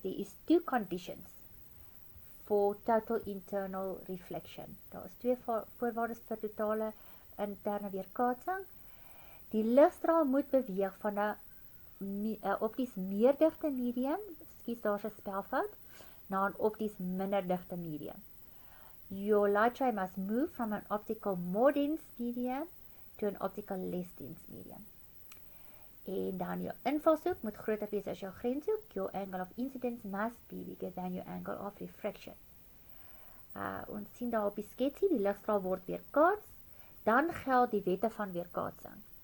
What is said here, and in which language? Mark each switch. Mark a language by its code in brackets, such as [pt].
[en] There is two conditions for total internal reflection. [af] Daar is twee voorwaardes vir totale interne weerkaatsing. Die ligstraal moet beweeg van 'n opties meer digte medium, skies daar's 'n spelfout, na 'n opties minder digte medium. [en] Your light ray must move from an optical more dense medium to an optical less dense medium. [af] En dan jou invalshoek moet groter wees as jou grenshoek. [en] Your angle of incidence must be bigger than your angle of refraction. [af] Ons sien daar op die sketsie, die ligstraal word weerkaats, dan geld die wette van weerkaatsing.